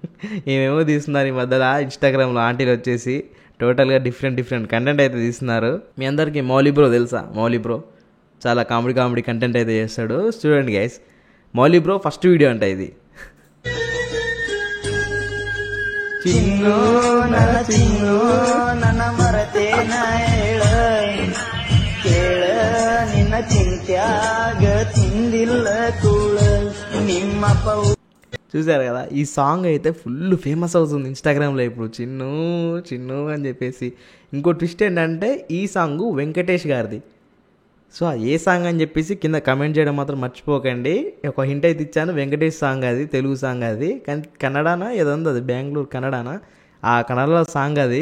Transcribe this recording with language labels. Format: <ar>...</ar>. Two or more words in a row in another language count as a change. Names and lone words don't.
<te>ఏమేమో తీస్తున్నారు ఈ మధ్యలో ఇన్స్టాగ్రామ్లో ఆంటీలు వచ్చేసి టోటల్గా</te> <en>different content</en> <te>అయితే తీస్తున్నారు. మీ అందరికీ మౌలి బ్రో తెలుసా? మౌలి బ్రో చాలా</te> <en>comedy content</en> <te>అయితే చేస్తాడు. చూడండి గైస్, మౌలి బ్రో</te> <en>first video</en> <te>అంట ఇది.</te> <kn>ಚಿನ್ನು ನನ್ನ ಚಿನ್ನು ನನ್ನ ಮರತೇನ ಹೇಳ ಕೇಳ ನಿನ್ನ ಚಿಂತ್ಯಾಗ ತಿಂದಿಲ್ಲ ಕೂಳ ನಿಮ್ಮಪ್ಪ.</kn> <te>చూసారు కదా, ఈ సాంగ్ అయితే</te> <en>full famous</en> <te>అవుతుంది ఇన్స్టాగ్రామ్లో ఇప్పుడు, చిన్ను చిన్ను అని చెప్పేసి. ఇంకో ట్విస్ట్ ఏంటంటే ఈ సాంగ్ వెంకటేష్ గారిది. సో ఏ సాంగ్ అని చెప్పేసి కింద కమెంట్ చేయడం మాత్రం మర్చిపోకండి. ఒక హింట్ అయితే ఇచ్చాను, వెంకటేష్ సాంగ్ అది, తెలుగు సాంగ్ అది, కానీ కన్నడనా ఏదో ఉంది, అది బెంగళూరు కన్నడనా, ఆ కన్నడలో సాంగ్ అది.</te>